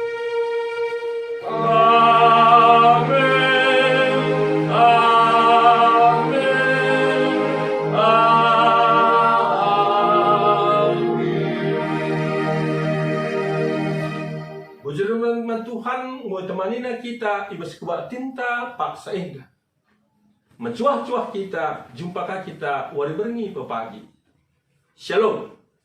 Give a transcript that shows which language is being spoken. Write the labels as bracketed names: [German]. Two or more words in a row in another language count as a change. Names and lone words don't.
[Batak Karo] Amin. Amin. Amin. Bujurman Tuhan mau temani kita ibas kuat tinta pak saengga. Mencuah-cuah kita, jumpakah kita wari berengi pepagi. Shalom.